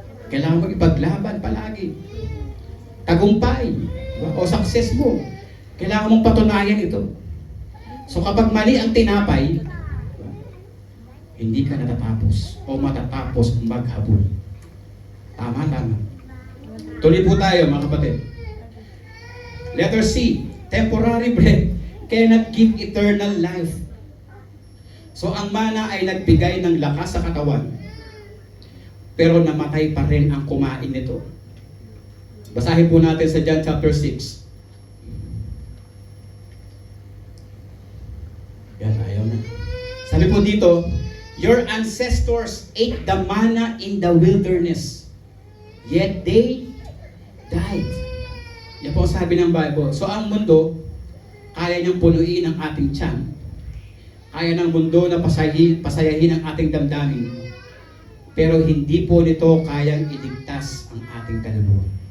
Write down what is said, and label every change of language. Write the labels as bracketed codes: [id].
[tl] Kailangan mo ipaglaban palagi. Tagumpay. Diba? O success mo. Kailangan mong patunayan ito. So kapag mali ang tinapay, hindi ka natatapos o matatapos maghabol. Tama. Tuloy po tayo mga kapatid. [en] Letter C, temporary bread cannot give eternal life. [tl] So ang mana ay nagbigay ng lakas sa katawan, pero namatay pa rin ang kumain nito. Basahin po natin sa John chapter 6. Yan, ayaw na. Sabi po dito, [en] your ancestors ate the manna in the wilderness, yet they died. [tl] Yan po sabi ng Bible. So ang mundo, kaya niyang punuin ang ating tiyan. Kaya ng mundo na pasayahin ang ating damdamin. Pero hindi po nito kayang iligtas ang ating kaluluwa.